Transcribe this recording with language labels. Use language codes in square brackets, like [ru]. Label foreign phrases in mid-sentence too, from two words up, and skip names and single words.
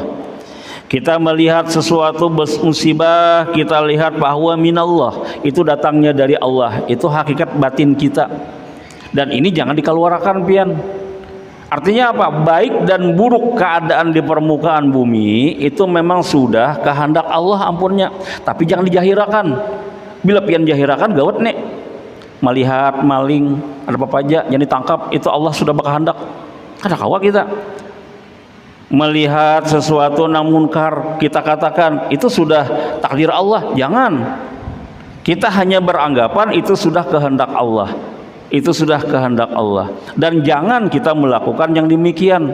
[id] Kita melihat sesuatu musibah, kita lihat bahwa minallah, itu datangnya dari Allah. Itu hakikat batin kita. Dan ini jangan dikeluarkan pian. Artinya apa? Baik dan buruk keadaan di permukaan bumi itu memang sudah kehendak Allah ampunnya. [bjn] Tapi jangan dijahirakan. Bila pian jahirakan gawat nek. [id] Melihat maling ada apa aja yang ditangkap, itu Allah sudah berkehendak. Ada kawa kita melihat sesuatu namun munkar, kita katakan itu sudah takdir Allah. Jangan, kita hanya beranggapan itu sudah kehendak Allah, itu sudah kehendak Allah. Dan jangan kita melakukan yang demikian.